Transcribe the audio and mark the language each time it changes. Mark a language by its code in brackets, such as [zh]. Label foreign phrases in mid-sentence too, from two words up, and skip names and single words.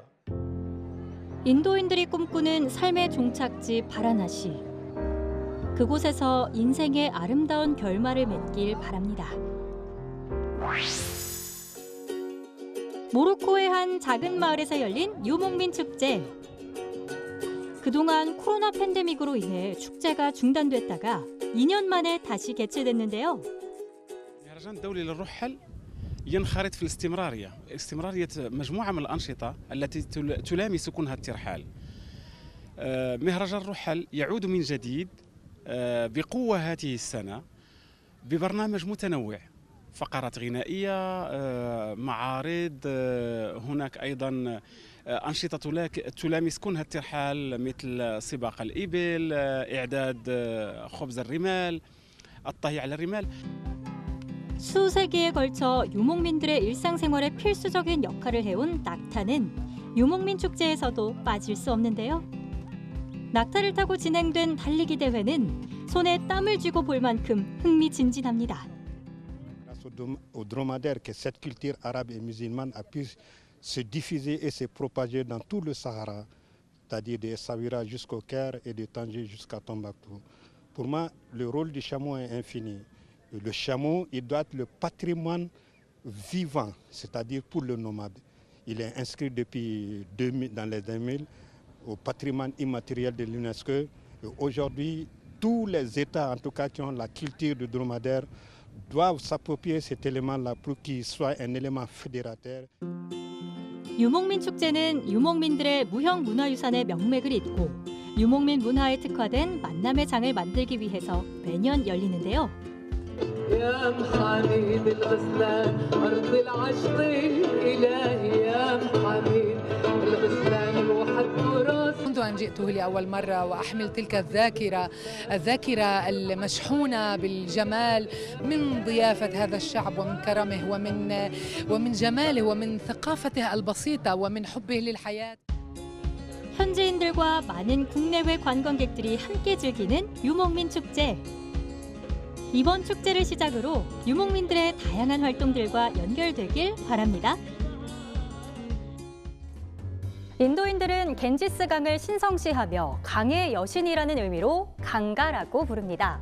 [ko] 인도인들이 꿈꾸는 삶의 종착지 바라나시. 그곳에서 인생의 아름다운 결말을 맺길 바랍니다. 모로코의 한 작은 마을에서 열린 유목민 축제. 그동안 코로나 팬데믹으로 인해 축제가 중단됐다가 2년 만에 다시 개최됐는데요. [ar] المهرجان الدولي للرحل ينخرط في الاستمرارية مجموعة من الأنشطة التي تلامس كنها الترحال. مهرجان الرحل يعود من جديد بقوة هذه السنة ببرنامج متنوع، فقرات غنائية، معارض، هناك أيضا أنشطة تلامس كنها الترحال مثل سباق الإبل، إعداد خبز الرمال، الطهي على الرمال. [ko] 수세기에 걸쳐 유목민들의 일상생활에 필수적인 역할을 해온 낙타는 유목민 축제에서도 빠질 수 없는데요. 낙타를 타고 진행된 달리기 대회는 손에 땀을 쥐고 볼 만큼 흥미진진합니다. [fr] Au dromadaire que cette culture arabe et musulmane a pu se diffuser et se propager dans tout le Sahara, c'est-à-dire de Essaouira jusqu'au Caire et de Tanger jusqu'à Tombouctou. Pour moi, le rôle du chameau est infini. Le chameau, il doit être le patrimoine vivant, c'est-à-dire pour le nomade. Il est inscrit depuis 2000, dans les 2000 au patrimoine immatériel de l'UNESCO. Aujourd'hui, tous les États, en tout cas, qui ont la culture du dromadaire, doivent s'approprier cet élément-là pour qu'il soit un élément fédérateur. [ko] 유목민 축제는 유목민들의 무형 문화유산의 명맥을 잇고 유목민 문화에 특화된 만남의 장을 만들기 위해서 매년 열리는데요. [ar] يا محميد الغسلان أرض العشق الإلهي يا محميد الغسلان الوحد تراث. منذ أن جئت لأول مرة وأحمل تلك الذاكرة المشحونة بالجمال من ضيافة هذا الشعب ومن كرمه ومن جماله ومن ثقافته البسيطة ومن حبه للحياة. [ko] 현지인들과 많은 국내외 관광객들이 함께 즐기는 유목민 축제. 이번 축제를 시작으로 유목민들의 다양한 활동들과 연결되길 바랍니다. 인도인들은 겐지스 강을 신성시하며 강의 여신이라는 의미로 강가라고 부릅니다.